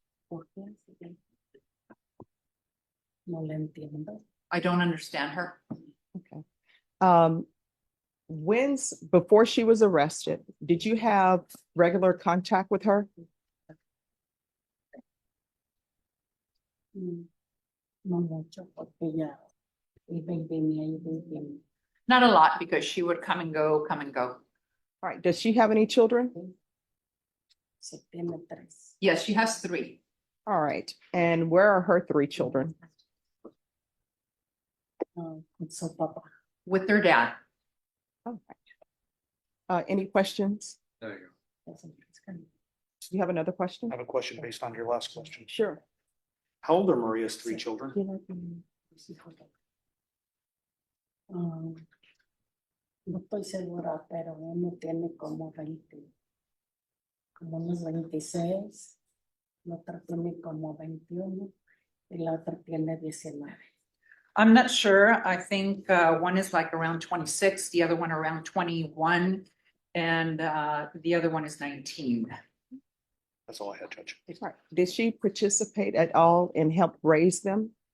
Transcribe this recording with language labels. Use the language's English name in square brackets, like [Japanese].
[Spanish] ¿Por qué? No le entiendo. [English] I don't understand her. Okay. Before she was arrested, did you have regular contact with her? [Spanish] No mucho, porque ya iba y venía, iba y venía. [English] Not a lot because she would come and go, come and go. All right. Does she have any children? [Spanish] Se tiene 3. [English] Yes, she has 3. All right. And where are her 3 children? [Spanish] Con su papá. [English] With their dad. All right. Any questions? There you go. Do you have another question? I have a question based on your last question. Sure. How old are Maria's 3 children? [Spanish] No estoy segura, pero uno tiene como 20, como unos 26, la otra tiene como 21 y la otra tiene 19. [English] I'm not sure. I think one is like around 26, the other one around 21, and the other one is 19. That's all I had, Judge. All right. Did she participate at all in help raise them?